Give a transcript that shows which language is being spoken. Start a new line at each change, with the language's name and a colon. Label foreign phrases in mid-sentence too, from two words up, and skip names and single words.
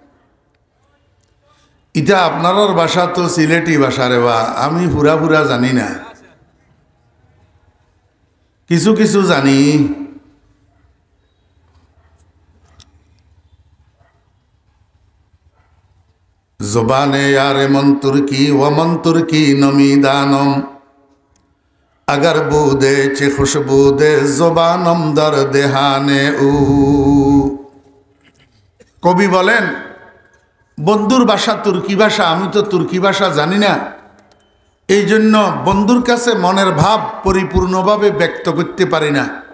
Bangla: এটা আপনার বাসা তো সিলেটি ভাষা রে বা, আমি পুরা পুরা জানি না, কিছু কিছু জানি।
Persian: زبان یار من ترکی و من ترکی نمی‌دانم، اگر بودی چه خوش‌بودی زبانم در دهان او.
Bangla: কবি বলেন বন্ধুর ভাষা তুর্কি ভাষা, আমি তো তুর্কি ভাষা জানি না, এই জন্য বন্ধুর কাছে মনের ভাব পরিপূর্ণভাবে ব্যক্ত করতে পারি না।